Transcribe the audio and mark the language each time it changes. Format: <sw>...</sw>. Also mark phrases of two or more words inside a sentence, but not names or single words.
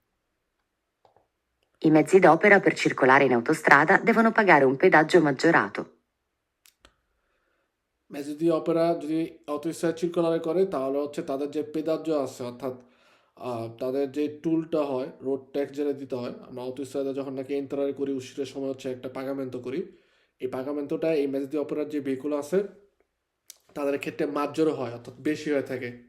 <it>I mezzi d'opera per circolare in autostrada devono pagare un pedaggio maggiorato. mezzi d'opera</it> <bn>যদি</bn> <it>autostrada circolare</it> <bn>করে তাহলে হচ্ছে তাদের যে পেদাজ্য আছে, অর্থাৎ তাদের যে টুলটা হয়</bn> <en>road tax</en> <bn>যেটা দিতে হয়, আমরা অটোস্ট্রাডে যখন নাকি এন্টারারি করি উশিরের সময় হচ্ছে একটা পাগামেন্টো করি, এই পাগামেন্টোটা এই</bn> <it>mezzi d'opera</it> <bn>যে ভেহিকুল আছে তাদের ক্ষেত্রে মার্জরও হয়, অর্থাৎ বেশি হয়ে থাকে।</bn>